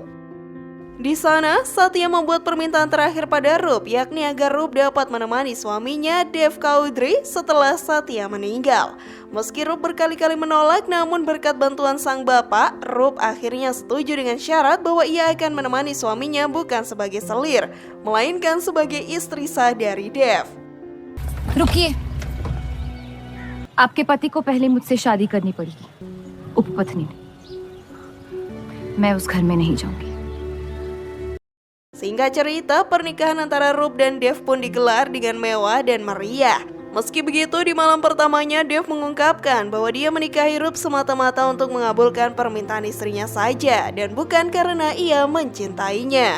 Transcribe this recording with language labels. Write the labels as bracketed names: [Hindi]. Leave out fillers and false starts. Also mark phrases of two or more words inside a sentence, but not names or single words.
[Indonesian] Di sana, Satya membuat permintaan terakhir pada Rup, yakni agar Rup dapat menemani suaminya Dev Chaudhary setelah Satya meninggal. Meski Rup berkali-kali menolak, namun berkat bantuan sang bapak, Rup akhirnya setuju dengan syarat bahwa ia akan menemani suaminya bukan sebagai selir, melainkan sebagai istri sah dari Dev. [Hindi] रुकिए, आपके पति को पहले मुझसे शादी करनी पड़ेगी, उपपत्नी ने। मैं उस घर में नहीं जाऊंगी। [Indonesian] Singkat cerita, pernikahan antara Rup dan Dev pun digelar dengan mewah dan meriah. Meski begitu, di malam pertamanya Dev mengungkapkan bahwa dia menikahi Rup semata-mata untuk mengabulkan permintaan istrinya saja dan bukan karena ia mencintainya.